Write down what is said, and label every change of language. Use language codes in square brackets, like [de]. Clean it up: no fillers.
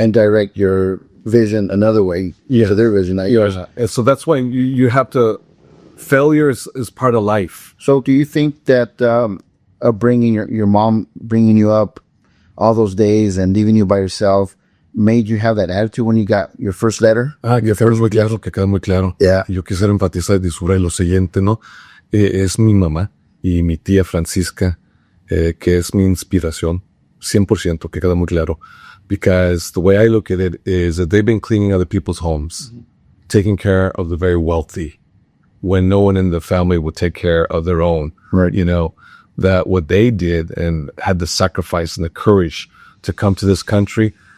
[en] And direct your vision another way to their vision, not yours. And so that's why you have to, failure is part of life. So do you think that bringing your mom, bringing you up all those days and leaving you by yourself, made you have that attitude when you got your first letter? [es] Que queda muy claro. [en] Yeah. [es] Yo quisiera enfatizar y subrayar lo siguiente, ¿no? Es mi mamá y mi tía Francisca, que es mi inspiración, 100%, que queda muy claro. [en] Because the way I look at it is that they've been cleaning other people's homes, taking care of the very wealthy, when no one in the family would take care of their own. Right. That what they did and had the sacrifice and the courage to come to this country,